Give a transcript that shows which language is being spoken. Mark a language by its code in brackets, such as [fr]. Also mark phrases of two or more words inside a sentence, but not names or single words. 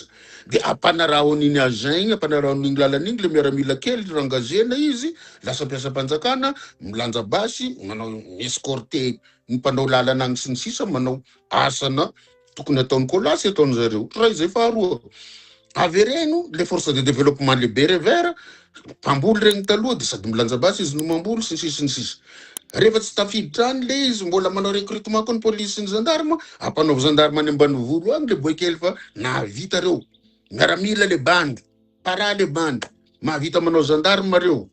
[mg] De ampanarao an'iny agent igny, ampanarao an'iny lalana igny le miaramila kely rangazena izy, lasa mpiasa mpanjakana, milanja basy, manao escorter ny mpanao lalana agny sy ny sisa, manao asana tokony ataony kolasy ataony zareo. Raha izay faharoa. Avereno le [fr] force de développement le béret vert, [mg] mpamboly regny taloha de sady milanja basy izy no mamboly sy ny sisa. Rehefa tsy tafiditra any le izy mbola manao recrutement koa ny police sy ny gendarme, ampanao gendarme any ambanivolo agny le boekely fa nahavita reo. Miaramila le bandy, para le bandy, mahavita manao gendarme reo.